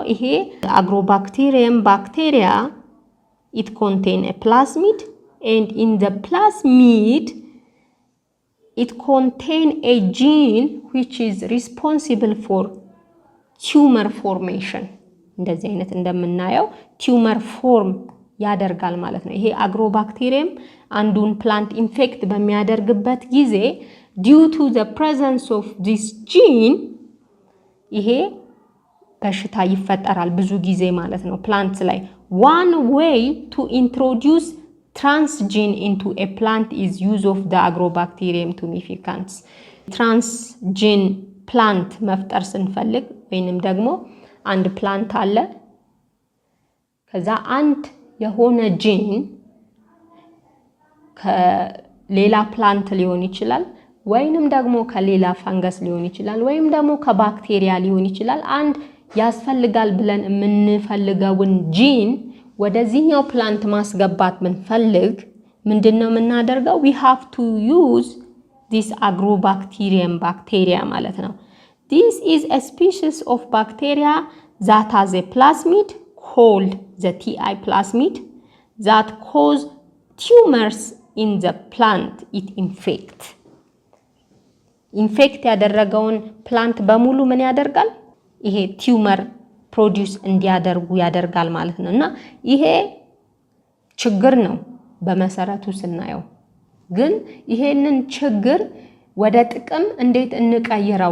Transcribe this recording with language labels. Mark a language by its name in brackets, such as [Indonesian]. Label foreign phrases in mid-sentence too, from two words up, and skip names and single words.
[English] ይሄ agrobacterium bacteria it contain a plasmid and in the plasmid it contain a gene which is responsible for tumor formation [Amharic] እንደዚህ አይነት እንደምናየው [English] tumor form [Amharic] ያደርጋል ማለት ነው። ይሄ agrobacterium አንዱን [English] plant infect [Amharic] በሚያደርግበት ጊዜ [English] due to the presence of this gene [Amharic] ይሄ በሽታ ይፈጠራል ብዙ ጊዜ ማለት ነው ፕላንት ላይ። [English] one way to introduce transgene into a plant is use of the agrobacterium tumeficans. transgene plant [Amharic] መፍጠር ስንፈልግ ወይንም ደግሞ አንድ ፕላንት አለ ከዛ አንድ የሆነ ጂን ከሌላ ፕላንት ሊሆን ይችላል ወይንም ደግሞ ከሌላ ፈንገስ ሊሆን ይችላል ወይም ደግሞ ከባክቴሪያ ሊሆን ይችላል አንድ ያስፈልጋል ብለን የምንፈልገውን ጂን ወደዚህኛው ፕላንት ማስገባት ብንፈልግ ምንድነው የምናደርገው? [English] we have to use this agrobacterium bacteria [Amharic] ማለት ነው። [English] this is a species of bacteria that has a plasmid called the TI plasmid that cause tumors in the plant it infect [Amharic] ያደረገውን ፕላንት በሙሉ ምን ያደርጋል? ይሄ [English] tumor produce [Amharic] እንዲያደርጉ ያደርጋል ማለት ነው። እና ይሄ ችግር ነው በመሰረቱ ስናየው። ግን ይሄንን ችግር ወደ ጥቅም እንዴት እንቀይረው?